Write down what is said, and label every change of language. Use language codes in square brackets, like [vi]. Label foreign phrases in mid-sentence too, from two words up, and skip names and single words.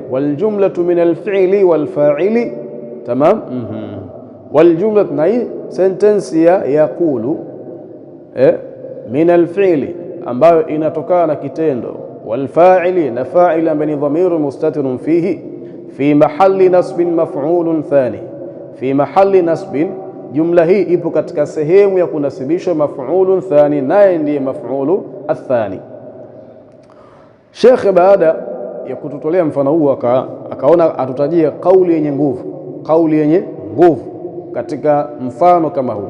[ar] والجملة من الفعل والفاعل. تمام. والجملة, [sw] na hii sentence ya [ar] يقول من الفعل, [sw] ambayo inatokana na kitendo, [ar] والفاعل, na فاعل [sw] ambaye ni [ar] ضمير مستتر فيه، في محل نصب مفعول ثان، في محل نصب maf'ulun thani, fi mahalli nasbin, [sw] jumla hii ipo katika sehemu ya kunasibishwa [ar] مفعول ثان, [sw] naye ndiye [ar] المفعول الثاني. [sw] Sheikh baada ya kututolea mfano huu akaona atutajie kauli yenye nguvu, kauli yenye nguvu katika mfano kama huu.